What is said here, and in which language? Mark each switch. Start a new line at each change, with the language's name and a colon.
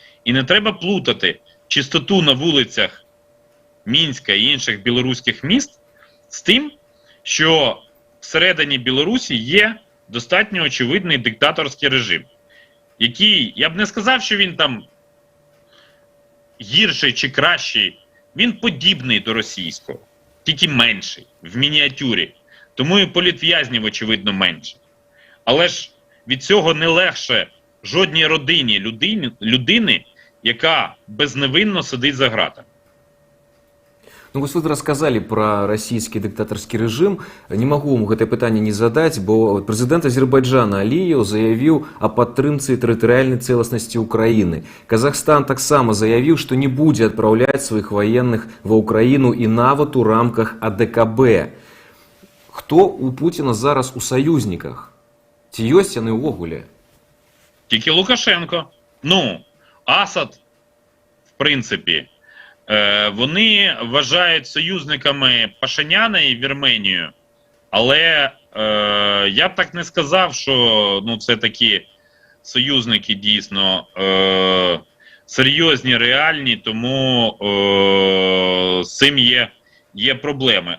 Ukrainian: І не треба плутати чистоту на вулицях Мінська і інших білоруських міст з тим, що всередині Білорусі є достатньо очевидний диктаторський режим, який, я б не сказав, що він там гірший чи кращий, він подібний до російського, тільки менший, в мініатюрі. Тому і політв'язнів, очевидно, менше. Але ж від цього не легше жодній родині людини, яка безневинно сидить за ґратами.
Belarusian: Ну, вось вы рассказали про расійскі дыктатарскі рэжым. Не магу вам гэтае пытанне не задаць, бо прэзідэнт Азербайджана Аліеў заявіў о падтрымцы тэрытарыяльнай цэласнасці Украіны. Казахстан таксама заявіў, што не будзе адпраўляць сваіх ваенных ва Украіну і нават у рамках АДКБ. Хто у Пуціна зараз у саюзніках? Ці ёсць яны ўвогуле?
Ukrainian: Тільки Лукашенко. Ну, Асад, в принципі, вони вважають союзниками Пашиняна і Вірменію, але я б так не сказав, що ну, це такі союзники дійсно серйозні, реальні, тому з цим є проблеми.